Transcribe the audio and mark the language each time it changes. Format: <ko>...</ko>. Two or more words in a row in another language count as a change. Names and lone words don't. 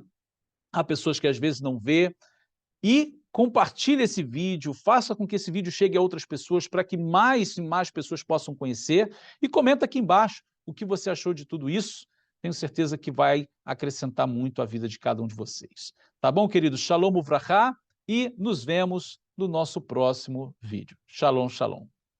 <pt>Há pessoas que às vezes não vê. E compartilhe esse vídeo, faça com que esse vídeo chegue a outras pessoas para que mais e mais pessoas possam conhecer. E comenta aqui embaixo o que você achou de tudo isso. Tenho certeza que vai acrescentar muito a vida de cada um de vocês. Tá bom, queridos?</pt> <he>שלום וברכה e nos vemos no nosso próximo vídeo. שלום, שלום.</he>